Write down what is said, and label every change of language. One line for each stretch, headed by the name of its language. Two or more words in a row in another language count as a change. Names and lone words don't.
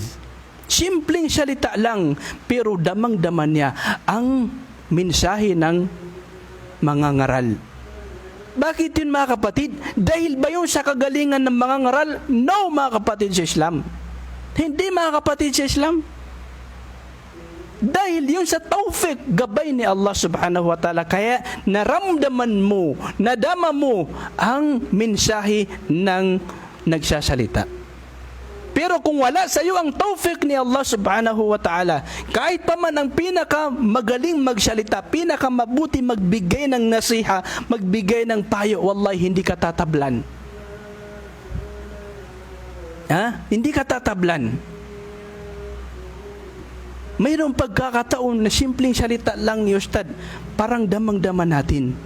Filipino: Simpleng salita lang, pero damang-daman niya ang mensahe ng mga ngaral. Bakit yun, mga kapatid? Dahil ba yun sa kagalingan ng mga ngaral? No, mga kapatid sa Islam. Hindi, mga kapatid sa Islam. Dahil yun sa tawfik, gabay ni Allah
Arabic: سبحانه وتعالى.
Filipino: Kaya naramdaman mo, nadama mo ang mensahe ng nagsasalita. Pero kung wala sa iyo ang tawfik ni Allah
Arabic: سبحانه وتعالى,
Filipino: kahit pa man ang pinakamagaling magsalita, pinakamabuti magbigay ng nasiha, magbigay ng payo, wallahi hindi ka tatablan. Hindi ka tatablan. Mayroong pagkakataon na simpleng salita lang ni Ustad, parang damang-dama natin.